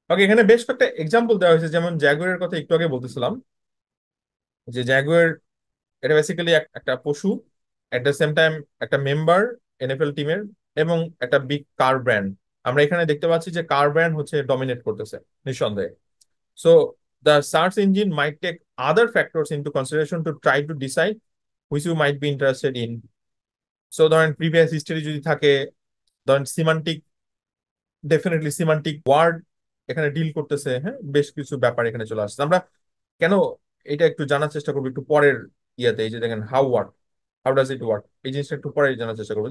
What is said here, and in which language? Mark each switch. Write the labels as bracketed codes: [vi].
[bn] ওকে, এখানে বেশ কয়েকটা এক্সাম্পল দেওয়া হয়েছে, যেমন জ্যাগুয়ারের কথা একটু আগে বলতেছিলাম, যে জ্যাগুয়ার এটা বেসিক্যালি একটা পশু, [en] at the same time [bn] একটা মেম্বার এনএফএল টিমের, এবং একটা বিগ কার ব্র্যান্ড। আমরা এখানে দেখতে পাচ্ছি যে কার ব্র্যান্ড হচ্ছে ডমিনেট করতেছে নিঃসন্দেহে। [en] So the search engine might take other factors into consideration to try to decide which you might be interested in. [bn] So ধরেন প্রিভিয়াস হিস্টরি যদি থাকে, ধরেন সিমান্টিক, ডেফিনেটলি সিমান্টিক ওয়ার্ড এখানে ডিল করতেছে, হ্যাঁ বেশ কিছু ব্যাপার এখানে চলে আসছে। আমরা কেন এটা একটু জানার চেষ্টা করবো একটু পরের ইয়াতে, এই যে দেখেন how work, [en] how does it work, [bn] এই জিনিসটা একটু পরে জানার চেষ্টা করবো।